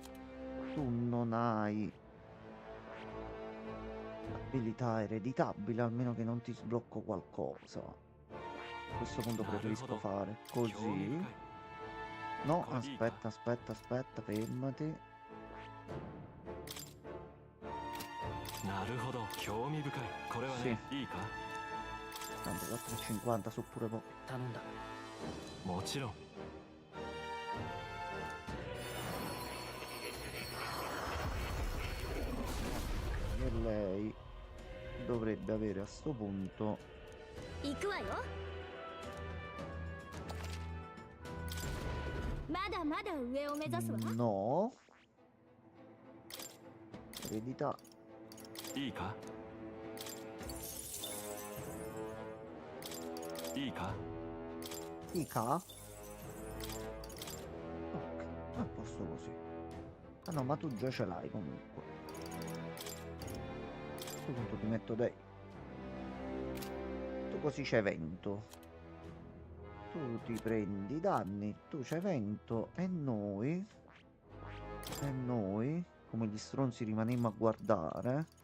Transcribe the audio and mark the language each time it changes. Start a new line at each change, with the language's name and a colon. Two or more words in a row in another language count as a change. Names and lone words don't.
Italian: Tu non hai abilità ereditabile, almeno che non ti sblocco qualcosa. A questo punto preferisco fare così. No, aspetta, fermati.
Japanese: なるほど、興味深い。これはね、いいか？
Italian: Tanto 450 su pure poco.
Japanese: 頼んだ。もちろん。
Italian: E lei dovrebbe avere a sto punto
Japanese: 行くわよまだまだ上を目指すわ
Italian: no eredità
Japanese: いいか？いいか？
Italian: Ica? Ok, a posto così. Ah no, ma tu già ce l'hai comunque. A questo punto ti metto dei. Tu così c'è vento. Tu ti prendi i danni, tu c'hai vento e noi, come gli stronzi rimanemmo a guardare.